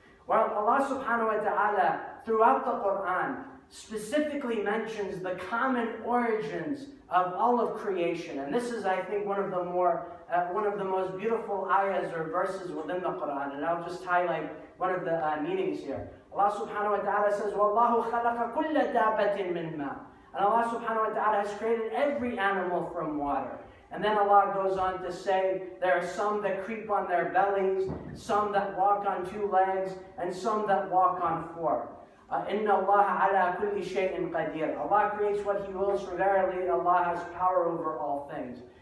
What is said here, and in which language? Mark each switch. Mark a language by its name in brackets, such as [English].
[English] Well, Allah subhanahu wa ta'ala, throughout the Quran, specifically mentions the common origins of all of creation. And this is, I think, one of the most beautiful ayahs or verses within the Quran. And I'll just highlight one of the meanings here. Allah subhanahu wa ta'ala says, [Arabic] وَاللَّهُ خَلَقَ كُلَّ دَابَةٍ مِّن مَاءٍ. [English] And Allah subhanahu wa ta'ala has created every animal from water. And then Allah goes on to say, there are some that creep on their bellies, some that walk on 2 legs, and some that walk on 4. [Arabic] Inna Allah ala kulli shay'in qadir. [English] Allah creates what He wills, for verily Allah has power over all things.